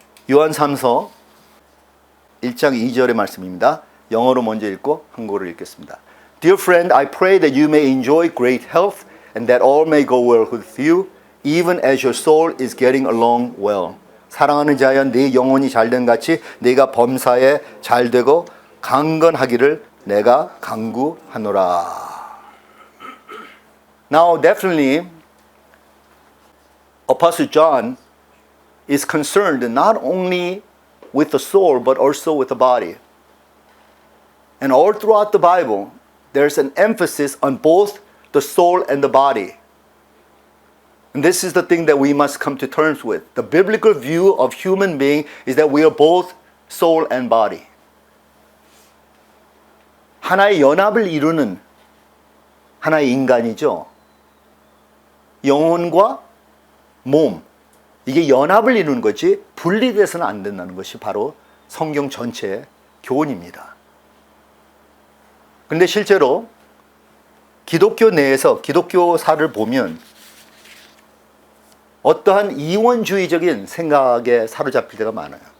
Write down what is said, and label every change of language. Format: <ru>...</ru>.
<ko>요한 3서 1장 2절의 말씀입니다. 영어로 먼저 읽고 한국어로 읽겠습니다.</ko> <en>Dear friend, I pray that you may enjoy great health and that all may go well with you, even as your soul is getting along well.</en> <ko>사랑하는 자여, 네 영혼이 잘된 같이 네가 범사에 잘되고 강건하기를 내가 간구하노라.</ko> <en>Now, definitely, Apostle John is concerned not only with the soul, but also with the body. And all throughout the Bible, there's an emphasis on both the soul and the body. And this is the thing that we must come to terms with. The biblical view of human being is that we are both soul and body.</en> <ko>하나의 연합을 이루는 하나의 인간이죠. 영혼과 몸, 이게 연합을 이루는 거지 분리돼서는 안 된다는 것이 바로 성경 전체의 교훈입니다. 근데 실제로 기독교 내에서 기독교사를 보면 어떠한 이원주의적인 생각에 사로잡힐 때가 많아요.</ko>